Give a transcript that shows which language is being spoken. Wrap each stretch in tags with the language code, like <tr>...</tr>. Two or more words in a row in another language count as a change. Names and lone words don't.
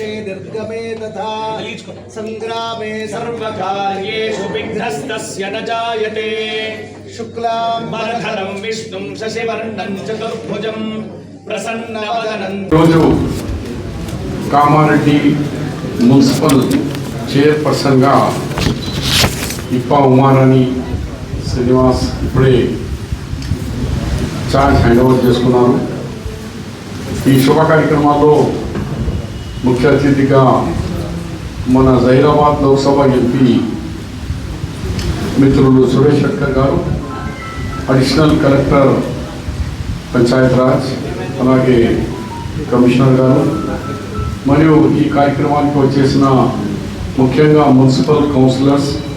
<sa>निर्गमे तथा संग्रामे सर्वकार्येषु विघ्नस्तस्य न जायते शुक्लांबरधरं विष्णुं शशिवर्णं चतुर्भुजं प्रसन्नवदनं</sa> <te>రోజు కామారెడ్డి</te> <en>municipal chairperson</en> <te>గా ఇప్ప ఉమారాణి శ్రీనివాస్ ఇప్పుడే</te> <en>charge hand over</en> <te>చేసుకున్నారు. ఈ శుభ కార్యక్రమాల్లో ముఖ్య అతిథిగా మన జహీరాబాద్ లోక్సభ ఎంపీ మిత్రులు సురేష్ షెట్కర్ గారు,</te> <en>additional collector</en> <te>పంచాయత్ రాజ్, అలాగే కమిషనర్ గారు, మరియు ఈ కార్యక్రమానికి వచ్చేసిన ముఖ్యంగా</te> <en>municipal councillors</en>